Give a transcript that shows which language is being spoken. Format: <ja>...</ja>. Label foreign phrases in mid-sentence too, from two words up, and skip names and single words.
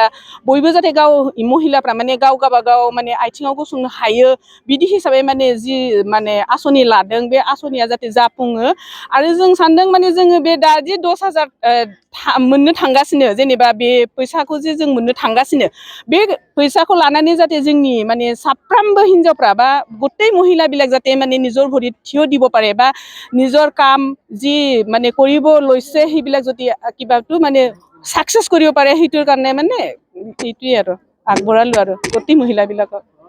<brx>बयबो जाहाथे गाव महिलाफ्रा माने गावबागाव माने आथिङाव गसंनो हायो। बिदि हिसाबै माने जि माने आसनि लादों, बे आसनिया जाहाथे जाफुङो। आरो जों सानदों माने जोङो बे दा जे 10,000 मोननो थांगासिनो, जेनेबा बे फैसाखौ जे जों मोननो थांगासिनो, बे फैसाखौ लानानै जाहाथे जोंनि</brx> <as>মানে</as> <brx>साफ्रोमबो हिन्जावफ्रा</brx> <as>বা গোটেই মহিলাবিলাক যাতে মানে নিজৰ ভৰিত থিয় দিব পাৰে বা নিজৰ কাম যি মানে কৰিব লৈছে সেইবিলাক যদি কিবাটো মানে সাকসেস কৰিব পাৰে, সেইটোৰ কাৰণে মানে এইটোৱে আৰু আগবঢ়ালো আৰু গোটেই মহিলাবিলাকক।</as>